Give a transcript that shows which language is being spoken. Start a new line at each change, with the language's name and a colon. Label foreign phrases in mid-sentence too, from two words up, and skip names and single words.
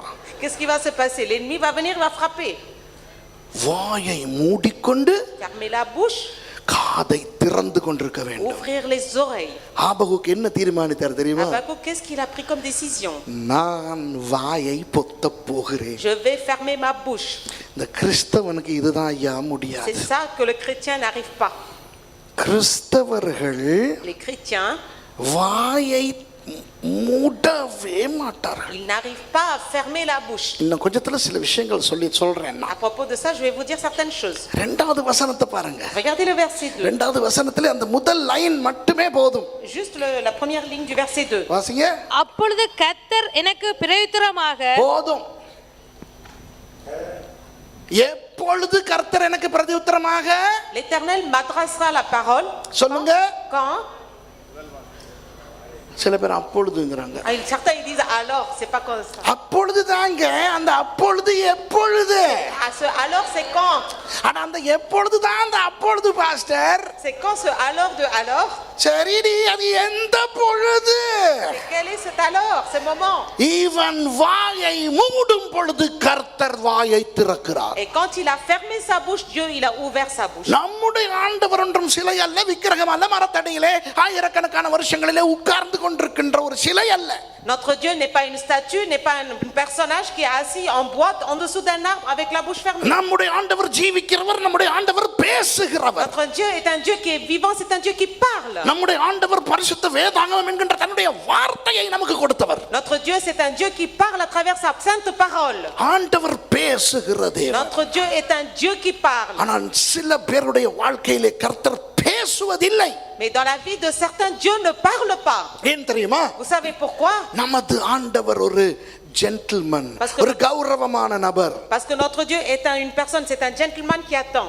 French: Qu'est-ce qui va se passer? L'ennemi va venir, il va frapper.
Tamil: வாயை மூடிக்கொண்டு
French: Fermer la bouche,
Tamil: காதை திறந்து கொண்டிருக்க வேண்டும்.
French: ouvrir les oreilles.
Tamil: ஆபகுக்கு என்ன தீர்மானித்தார் தெரியுமா?
French: Habakkuk, qu'est-ce qu'il a pris comme décision?
Tamil: நான் வாயை பொத்த போகிறேன்.
French: Je vais fermer ma bouche.
Tamil: இந்த கிறிஸ்தவனுக்கு இதுதான் ஐயா
French: C'est
Tamil: முடியாது.
French: ça que le chrétien n'arrive pas.
Tamil: கிறிஸ்தவர்கள்
French: Les chrétiens,
Tamil: வாயை மூடவே மாட்டார்கள்.
French: ils n'arrivent pas à fermer la bouche.
Tamil: இன்னும் கொஞ்சத்துல சில விஷயங்கள் சொல்றேன்.
French: À propos de ça, je vais vous dire certaines choses.
Tamil: இரண்டாவது வசனத்தை பாருங்க.
French: Regardez le verset 2.
Tamil: இரண்டாவது வசனத்துல அந்த முதல் லைன் மட்டுமே போதும்.
French: Juste la première ligne du verset 2.
Tamil: வாசிங்க. அப்பொழுது கர்த்தர் எனக்கு பிரயுத்தரமாக போதும். எப்பொழுது கர்த்தர் எனக்கு பிரதியுத்தரமாக?
French: L'Éternel m'adressera la parole.
Tamil: சொல்லுங்க.
French: Quand?
Tamil: சில பேர் அப்பொழுதுங்கறாங்க.
French: Certains ils disent alors, c'est pas comme ça.
Tamil: அப்பொழுது தாங்க, அந்த அப்பொழுது எப்பொழுது?
French: Alors c'est quand?
Tamil: ஆனா அந்த எப்பொழுது தான் அந்த அப்பொழுது பாஸ்டர்.
French: C'est quand ce alors de alors?
Tamil: சரிடி, அது எந்த பொழுது?
French: Quel est cet alors, ce moment?
Tamil: இவன் வாயை மூடும் பொழுது கர்த்தர் வாயை திறக்கிறார்.
French: Et quand il a fermé sa bouche, Dieu il a ouvert sa bouche.
Tamil: நம்முடைய ஆண்டவர் ஒன்றும் சிலை அல்ல, விக்கிரகம் அல்ல, மரத்தடியிலே ஆயிரக்கணக்கான வருஷங்களிலே உட்கார்ந்து கொண்டிருக்கின்ற ஒரு சிலை அல்ல.
French: Notre Dieu n'est pas une statue, n'est pas un personnage qui est assis en boîte en dessous d'un arbre avec la bouche fermée.
Tamil: நம்முடைய ஆண்டவர் ஜீவிக்கிறவர், நம்முடைய ஆண்டவர் பேசுகிறவர்.
French: Notre Dieu est un Dieu qui est vivant, c'est un Dieu qui parle.
Tamil: நம்முடைய ஆண்டவர் பரிசுத்த வேதாகமம் என்கின்ற தன்னுடைய வார்த்தையை நமக்கு கொடுத்தவர்.
French: Notre Dieu c'est un Dieu qui parle à travers sa sainte parole.
Tamil: ஆண்டவர் பேசுகிற தேவன்.
French: Notre Dieu est un Dieu qui parle.
Tamil: ஆனால் சில பேருடைய வாழ்க்கையிலே கர்த்தர் பேசுவதில்லை.
French: Mais dans la vie de certains, Dieu ne parle pas.
Tamil: ஏன் தெரியுமா?
French: Vous savez pourquoi?
Tamil: நமது ஆண்டவர் ஒரு ஜென்டில்மேன், ஒரு கௌரவமான நபர்.
French: Parce que notre Dieu est une personne, c'est un gentleman qui attend.